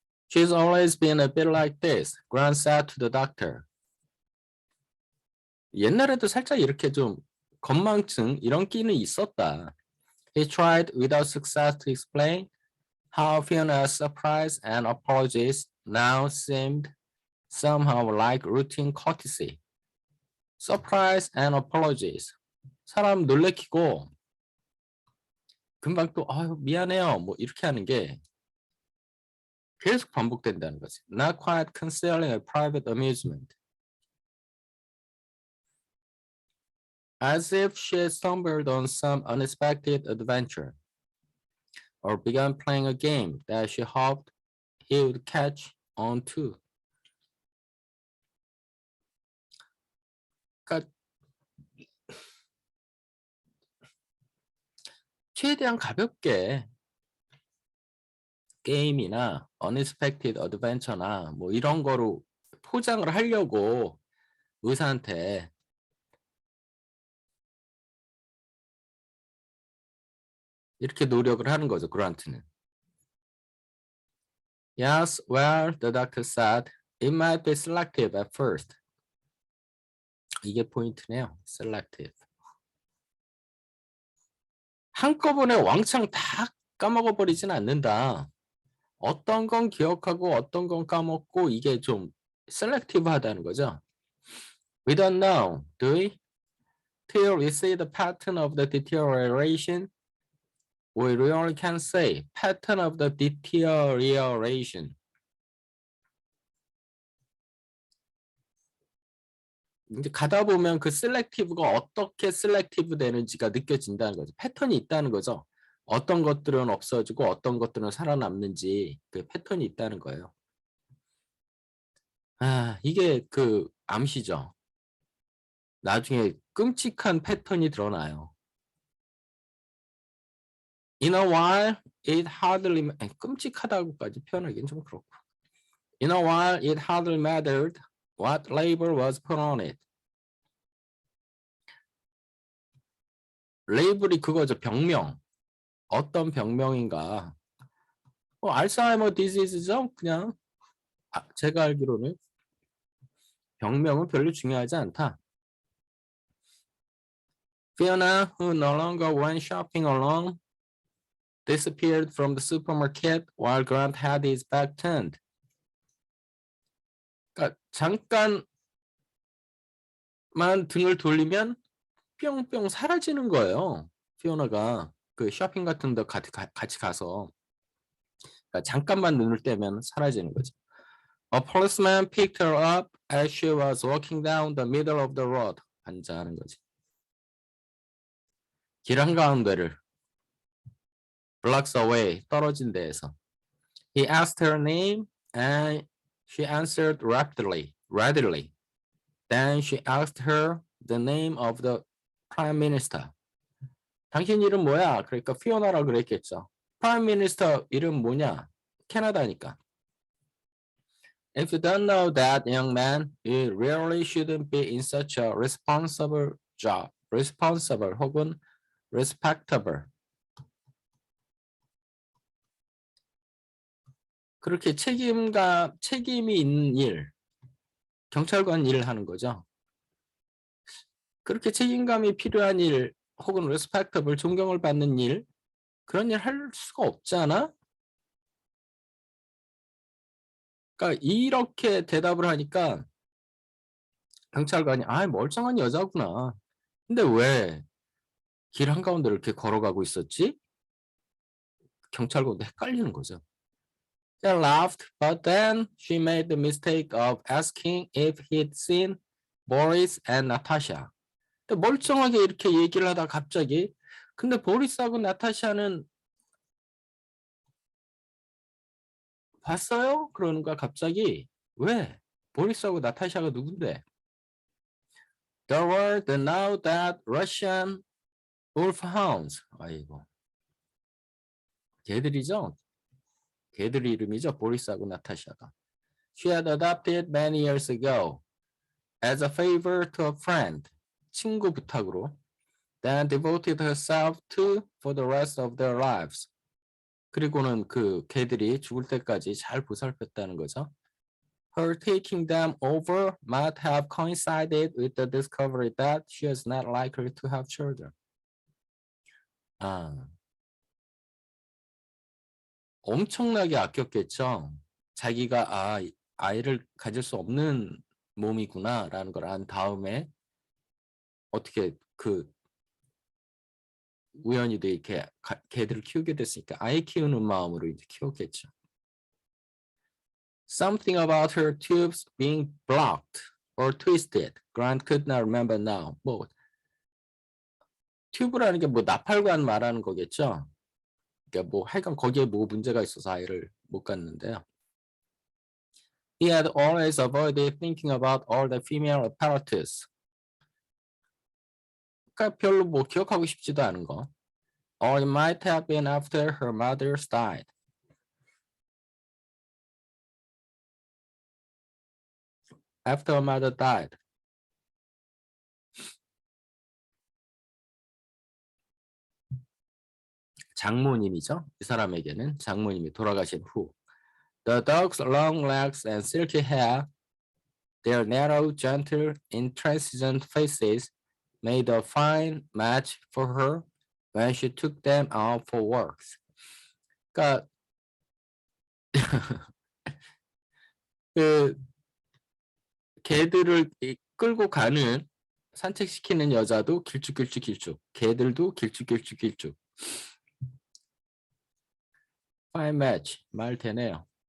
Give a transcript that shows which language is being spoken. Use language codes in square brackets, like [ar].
[en] She's always been a bit like this, Grant said to the doctor. [ko] 옛날에도 살짝 이렇게 좀 건망증 이런 끼는 있었다. [en] He tried without success to explain how Fiona's surprise and apologies now seemed somehow like routine courtesy. Surprise and apologies. [ko] 사람 놀래키고 금방 또 아유 미안해요 뭐 이렇게 하는 게 계속 반복된다는 거지. [en] Not quite concealing a private amusement. As if she had stumbled on some unexpected adventure or began playing a game that she hoped he would catch on to. [ko] 그러니까 최대한 가볍게 게임이나 [en] unexpected adventure [ko] 나 뭐 이런 거로 포장을 하려고 의사한테 이렇게 노력을 하는 거죠, 그란트는. [en] Yes, well, the doctor said, it might be selective at first. [ko] 이게 포인트네요, selective. 한꺼번에 왕창 다 까먹어버리진 않는다. 어떤 건 기억하고 어떤 건 까먹고 이게 좀 selective하다는 거죠. [en] We don't know, do we? Till we see the pattern of the deterioration, we really can say pattern of the deterioration. [ko] 이제 가다 보면 그 selective가 어떻게 selective 되는지가 느껴진다는 거죠. 패턴이 있다는 거죠. 어떤 것들은 없어지고 어떤 것들은 살아남는지 그 패턴이 있다는 거예요. 이게 그 암시죠. 나중에 끔찍한 패턴이 드러나요. [en] In a while, it hardly [ko] 끔찍하다고까지 표현하기는 좀 그렇고. [en] In a while, it hardly mattered what label was put on it. [ko] 레이블이 그거죠. 병명. 어떤 병명인가. 알츠하이머 디지즈죠. 그냥 제가 알기로는 병명은 별로 중요하지 않다. [en] Fiona, who no longer went shopping alone, disappeared from the supermarket while Grant had his back turned. [ko] 그러니까 잠깐만 등을 돌리면 뿅뿅 사라지는 거예요. 피오나가 그 쇼핑 같은 데 같이 가서 그러니까 잠깐만 눈을 떼면 사라지는 거죠. [en] A policeman picked her up as she was walking down the middle of the road. [ko] 반자하는 거지. 길 한가운데를 [en] blocks away, [ko] 떨어진 데에서. [en] He asked her name and she answered readily. Then she asked her the name of the prime minister. [ko] 당신 이름 뭐야? 그러니까 피오나라 그랬겠죠. prime minister 이름 뭐냐? 캐나다니까. [en] If you don't know that, young man, you really shouldn't be in such a responsible job. [ko] responsible 혹은 respectable. 그렇게 책임이 있는 일, 경찰관 일을 하는 거죠. 그렇게 책임감이 필요한 일, 혹은 respectable, 존경을 받는 일, 그런 일 할 수가 없잖아? 그러니까 이렇게 대답을 하니까 경찰관이 멀쩡한 여자구나. 근데 왜 길 한가운데 이렇게 걸어가고 있었지? 경찰관도 헷갈리는 거죠. [en] They laughed, but then she made the mistake of asking if he'd seen Boris and Natasha. [ko] 멀쩡하게 이렇게 얘기를 하다 갑자기 근데 보리스하고 나타샤는 봤어요? 그러는 거야 갑자기. 왜? 보리스하고 나타샤가 누군데? [en] There were the now that Russian wolfhounds. [ko] 아이고. 걔들이죠. 걔들 이름이죠. 보리스하고 나타샤가. [en] She had adopted many years ago as a favor to a friend. [ko] 친구 부탁으로. [en] Then devoted herself to for the rest of their lives. [ko] 그리고는 그 걔들이 죽을 때까지 잘 보살폈다는 거죠. [en] Her taking them over might have coincided with the discovery that she was not likely to have children. [ko] 아, 엄청나게 아꼈겠죠. 자기가 아이를 가질 수 없는 몸이구나라는 걸 안 다음에 어떻게 그 우연히도 이렇게 개들을 키우게 됐으니까 아이 키우는 마음으로 이제 키웠겠죠. [en] Something about her tubes being blocked or twisted. Grant could not remember now. [ko] 뭐 튜브라는 게 뭐 나팔관 말하는 거겠죠. 그러니까 뭐 하여간 거기에 뭐 문제가 있어서 아이를 못 갖는데요. He had always avoided thinking about all the female apparatus. 그러니까 별로 뭐 기억하고 싶지도 않은 거. [en] Or it might have been after her mother died. After her mother died. [ko] 장모님이죠. 이 사람에게는 장모님이 돌아가신 후. [en] The dog's long legs and silky hair, their narrow, gentle, intransigent faces made a fine match for her when she took them out for walks. [ko] 그러니까 그 개들을 끌고 가는 산책시키는 여자도 길쭉길쭉 개들도 길쭉길쭉 [en] fine match [ko] 말 되네요.